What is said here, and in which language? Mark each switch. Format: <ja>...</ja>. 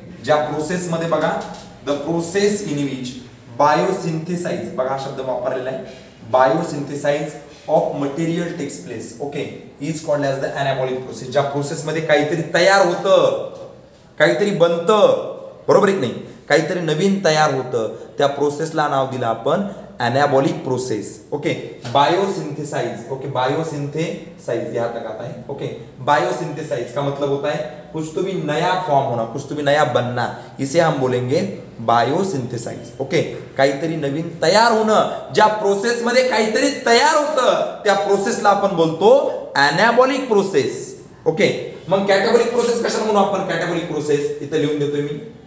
<mr>ज्या प्रोसेस मध्ये बघा</mr> <en>the process in which biosynthesize,</en> <mr>बघा हा शब्द वापरलेला आहे, biosynthesise</mr> <en>Of material takes place okay is called as the anabolic process.</en> <mr>ज्या प्रोसेसमध्ये काहीतरी तयार होतं, काहीतरी बनतं, बरोबर आहे की नाही, काहीतरी नवीन तयार होतं, त्या प्रोसेसला नाव दिलं आपण anabolic process.</mr> <en>Okay biosynthesize.</en> <hi>Okay biosynthesise याद लगाता है. ओके बायोसिंथेसाइज का मतलब होता है कुछ तो भी नया फॉर्म होना, कुछ तो भी नया बनना, इसे हम बोलेंगे बायोसिंथेसाइज.</hi> <mr>ओके काहीतरी नवीन तयार होणं, ज्या प्रोसेसमध्ये काहीतरी तयार होतं त्या प्रोसेसला आपण बोलतो एनाबॉलिक प्रोसेस. ओके मग कॅटाबॉलिक प्रोसेस कशाला म्हणू आपण? कॅटाबॉलिक प्रोसेस इथे लिहून देतोय मी.</mr>